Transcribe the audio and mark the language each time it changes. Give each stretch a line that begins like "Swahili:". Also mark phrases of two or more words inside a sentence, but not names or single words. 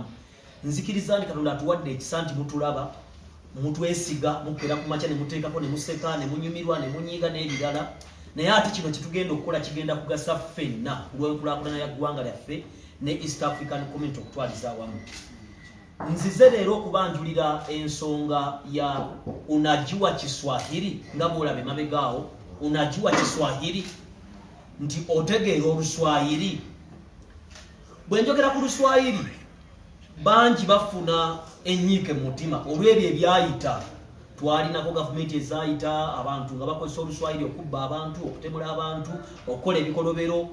Ganda: Nzikiriza nti Katonda atuwadde ekisa nti mutulaba mutwesiga mukkera ku makya ne muteekako ne museka ne munyumirwa ne munyiiga n'ebirala. Naye ate kino kye okukola kigenda kugasa ffenna ku lw'enkulaakulana ya ggwanga lyaffe ne East African Community okutwaliza awamu. Nzize leero okubanjulira ensonga ya
Swahili: unajua Kiswahili
Ganda: nga bw'olaba emabegaawo.
Swahili: Unajua Kiswahili
Ganda: nti otegeera Oluswahili. Bwe njogera ku Luswahili bangi bafuna enyiike mu mutima olw'ebyo ebyayita. Twalinako gavumenti ezaayita abantu nga bakozesa Oluswahili okubba abantu, okutemula abantu, okukola ebikolobero.